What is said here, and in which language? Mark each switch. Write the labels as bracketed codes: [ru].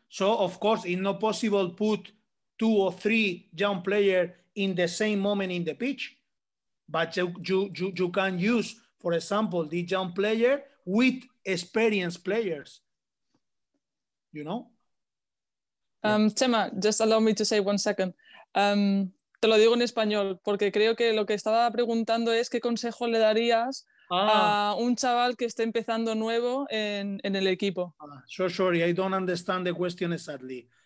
[en] So of course it's not possible put 2 or 3 young players in the same moment in the pitch, but you can use, for example, the young player with experienced players, you know. Chema, just allow me to say 1 second. [es] Te lo digo en español, porque creo que lo que estaba preguntando es qué consejo le darías a un chaval que esté empezando nuevo en el equipo. [en] So sorry, I don't understand the question exactly.